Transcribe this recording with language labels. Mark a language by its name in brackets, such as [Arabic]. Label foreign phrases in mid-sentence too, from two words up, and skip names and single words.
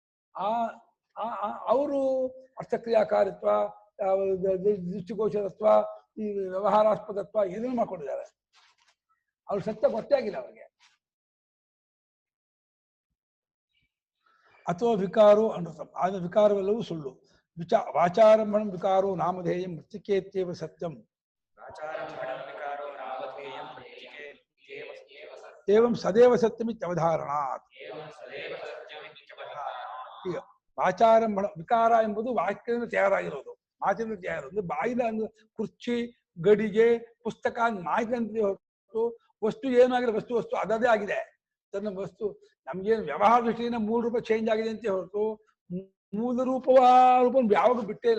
[Kannada] ಅವರು ಅರ್ಥಕ್ರಿಯಾಕಾರಿತ್ವ, ದೃಷ್ಟಿಗೋಚರತ್ವ, ಈ ವ್ಯವಹಾರಾಸ್ಪದತ್ವ ಏನೇನು ಮಾಡ್ಕೊಂಡಿದ್ದಾರೆ. ಅವ್ರು ಸತ್ಯ ಗೊತ್ತೇ ಆಗಿಲ್ಲ ಅವರಿಗೆ. ಅಥವಾ [Sanskrit] ವಿಕಾರೋ ಅನೃತಂ. [Kannada] ಆದ ವಿಕಾರವೆಲ್ಲವೂ ಸುಳ್ಳು. [Sanskrit] ವಾಚಾರಂಭಣಂ ವಿಕಾರೋ ನಾಮಧೇಯಂ ಮೃತ್ತಿಕೇತ್ಯೇವ ಸತ್ಯಂ ಏವಂ ಸದೇವ ಸತ್ಯಮಿತ್ಯವಧಾರಣಾತ್. [Kannada] ಈಗ ವಾಚಾರಂಭಣ ವಿಕಾರ ಎಂಬುದು ವಾಕ್ಯದಿಂದ ತಯಾರಾಗಿರೋದು, ಮಾತಿನಿಂದ ತಯಾರಿರೋದು. ಬಾಯಿನ ಕುರ್ಚಿ, ಗಡಿಗೆ, ಪುಸ್ತಕ ಮಾಹಿತಿ ಹೊರತು ವಸ್ತು ಏನಾಗಿದೆ, ವಸ್ತು ಅದದೇ ಆಗಿದೆ. ತನ್ನ ವಸ್ತು ನಮ್ಗೇನು ವ್ಯವಹಾರ ದೃಷ್ಟಿಯಿಂದ ಮೂಲ ರೂಪ ಚೇಂಜ್ ಆಗಿದೆ ಅಂತ ಹೊರತು ಮೂಲ ರೂಪ ಯಾವಾಗ ಬಿಟ್ಟೇ ಇಲ್ಲ.